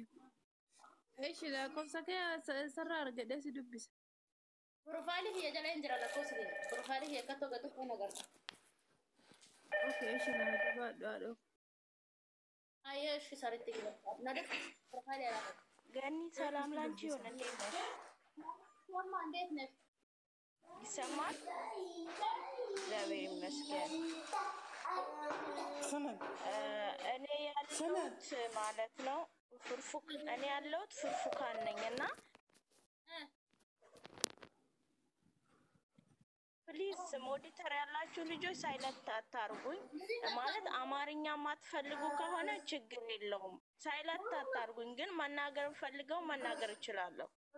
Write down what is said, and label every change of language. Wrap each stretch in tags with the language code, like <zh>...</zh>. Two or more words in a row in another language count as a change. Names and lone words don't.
<om>Eeshi lakkoofsa kee sarara argadhee si dubbisa. Profailii kiyya jala hin jira lakkoofsi kiyya. Profailii kiyya akka tokko kun agarra. Okay, eeshi na dubbadhu haadho. Ayyee eeshi saritti gila. Nada profailii ala.</om> <am>Gani ሰላም ላንቺ ይሁን እንዴት ነሽ? ወማ እንዴት ነሽ? ይሰማል? እግዚአብሔር ይመስገን። እኔ ያለሁት ማለት ነው እኔ ያለሁት ፍርፉካን ነኝና</am> <en>please monitor</en> <am>ያላችሁ ልጆች ሳይለንት አታርጉኝ ማለት አማርኛ ማትፈልጉ ከሆነ ችግር የለውም ሳይለንት አታርጉኝ ግን መናገር ፈልገው መናገር እችላለሁ</am>